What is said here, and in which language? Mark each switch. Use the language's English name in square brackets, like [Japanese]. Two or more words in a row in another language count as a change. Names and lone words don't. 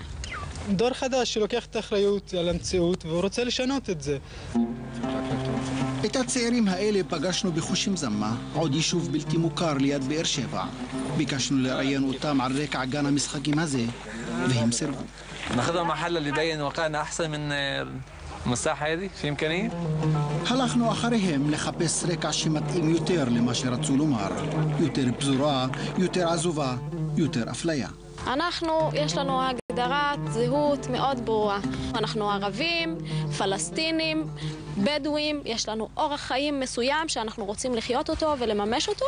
[Hebrew] דור חדש שלוקח את האחריות על המציאות והוא רוצה לשנות את זה. את הצעירים האלה פגשנו בחושים זמה, עוד יישוב בלתי מוכר ליד באר שבע. ביקשנו לראיין אותם על רקע גן המשחקים הזה, והם סירבו. [Arabic] ناخذها محل اللي يبين واقعنا احسن من المساحه هذه في امكانيه. [Hebrew] הלכנו אחריהם לחפש רקע שמתאים יותר למה שרצו לומר, יותר פזורה, יותר עזובה, יותר אפליה. יש לנו הגדרת זהות מאוד ברורה. אנחנו ערבים, פלסטינים, בדואים, יש לנו אורח חיים מסוים שאנחנו רוצים לחיות אותו ולממש אותו.